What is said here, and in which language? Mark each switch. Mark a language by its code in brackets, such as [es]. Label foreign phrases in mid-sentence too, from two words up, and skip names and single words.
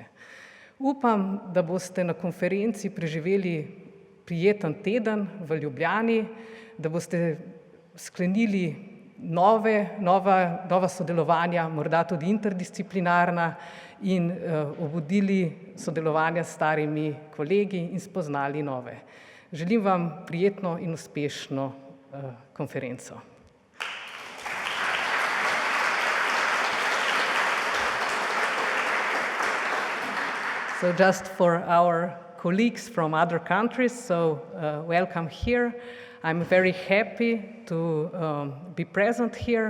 [sl] Upam, da boste na konferenci preživeli prijeten teden v Ljubljani, da boste sklenili nova sodelovanja, morda tudi interdisciplinarna in obudili sodelovanja s starimi kolegi in spoznali nove. Želim vam prijetno in uspešno konferenco. [en] So just for our colleagues from other countries, so welcome here. I'm very happy to be present here.